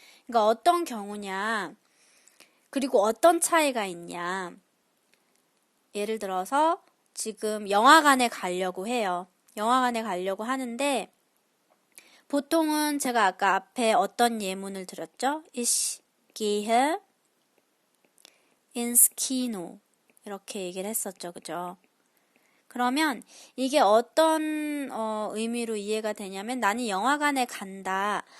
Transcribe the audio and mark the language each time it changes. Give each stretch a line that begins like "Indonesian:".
Korean: 그러니까 어떤 경우냐, 그리고 어떤 차이가 있냐. 예를 들어서 지금 영화관에 가려고 해요. 영화관에 가려고 하는데 보통은 제가 아까 앞에 어떤 예문을 들었죠?
German: Ich gehe ins Kino
Korean: 이렇게 얘기를 했었죠. 그죠? 그러면 이게 어떤 의미로 이해가 되냐면 나는 영화관에 간다.